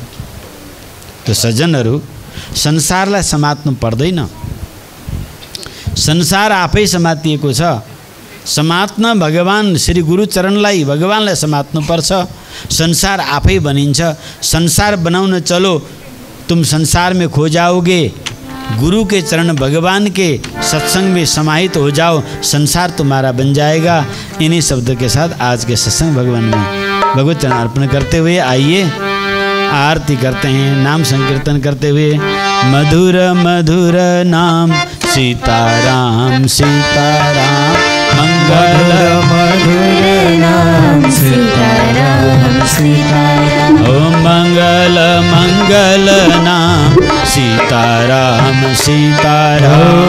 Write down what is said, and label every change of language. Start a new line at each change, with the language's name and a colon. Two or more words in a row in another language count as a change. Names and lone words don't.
Nepali: त्यो सज्जनहरू, संसारलाई समात्नु पर्दैन, संसार आफै समातिएको छ। समात्न भगवान श्री गुरुचरणलाई, भगवानलाई समात्नुपर्छ, संसार आफै बनिन्छ।
Hindi: संसार बनाउन चलो, तुम संसार में खो जाओगे, गुरु के चरण भगवान के सत्संग में समाहित हो जाओ, संसार तुम्हारा बन जाएगा। इन्हीं शब्दों के साथ आज के सत्संग भगवान में भगवत चरण अर्पण करते हुए आइए आरती करते हैं, नाम संकीर्तन करते हुए। मधुर मधुर नाम सीताराम सीताराम, मंगल मधुर नाम सीताराम सीताराम, ओम मंगल मंगल नाम सीताराम सीताराम,